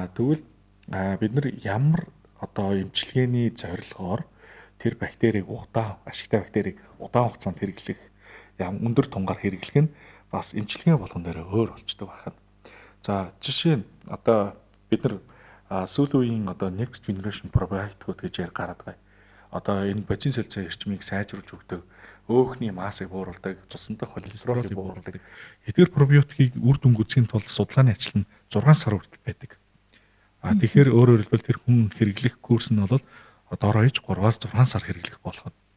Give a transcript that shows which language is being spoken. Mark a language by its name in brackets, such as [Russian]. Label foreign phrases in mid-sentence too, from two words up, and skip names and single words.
[Mongolian] Тэгвэл бид нар ямар одоо эмчилгээний зорилгоор тэр бактерийг ашигтай бактерийг удаан хугацаанд хэрэглэх өндөр тунгаар хэрэглэх нь бас эмчилгээ болгон дээр өөр болчтой байна. За жишээ нь одоо бид нар сүүлийн үеийн одоо [English] next generation probiotic [Mongolian] гэж гараад байгаа. Одоо энэ бодис солилцоо эрчмийг сайжруулж өгдөг, өөхний массыг бууруулдаг, цусан дахь холестеролыг бууруулдаг. Эдгээр пробиотикийг үр дүн гүйцэхийн тулд судалгааны ажил нь 6 сар хүртэл байдаг. Тэгэхээр өөрөөр хэлбэл тэр хүн хэрэглэх курс нь бол доороо иж 3-аас 6 сар хэрэглэх болох.